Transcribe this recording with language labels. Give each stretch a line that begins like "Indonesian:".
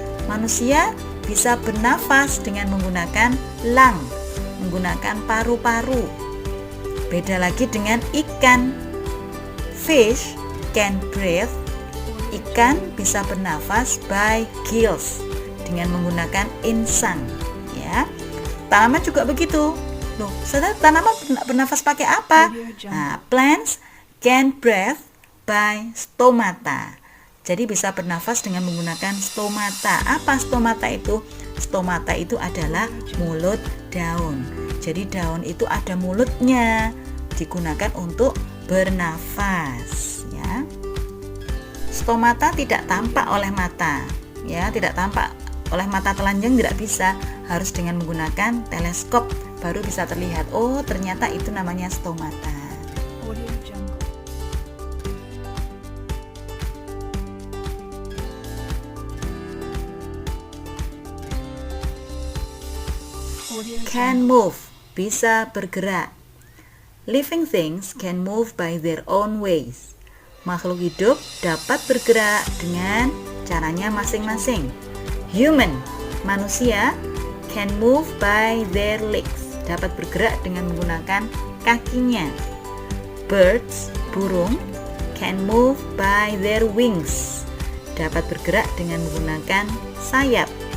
Indonesian: Manusia bisa bernafas dengan menggunakan
English: lung,
Indonesian: menggunakan paru-paru. Beda lagi dengan ikan.
English: Fish can breathe.
Indonesian: Ikan bisa bernafas
English: by gills,
Indonesian: dengan menggunakan insang, ya. Tanaman juga begitu. Loh, saudara, tanaman bernafas pakai apa?
English: Nah, plants can breathe by stomata.
Indonesian: Jadi bisa bernafas dengan menggunakan stomata. Apa stomata itu? Stomata itu adalah mulut daun. Jadi daun itu ada mulutnya, digunakan untuk bernafas, ya. Stomata tidak tampak oleh mata, ya, tidak tampak oleh mata telanjang, tidak bisa, harus dengan menggunakan teleskop baru bisa terlihat. Oh, ternyata itu namanya stomata. Audio Jungle. Audio
English: Can move,
Indonesian: bisa bergerak.
English: Living things can move by their own ways.
Indonesian: Makhluk hidup dapat bergerak dengan caranya masing-masing.
English: Human,
Indonesian: manusia,
English: can move by their legs,
Indonesian: dapat bergerak dengan menggunakan kakinya.
English: Birds,
Indonesian: burung,
English: can move by their wings,
Indonesian: dapat bergerak dengan menggunakan sayap.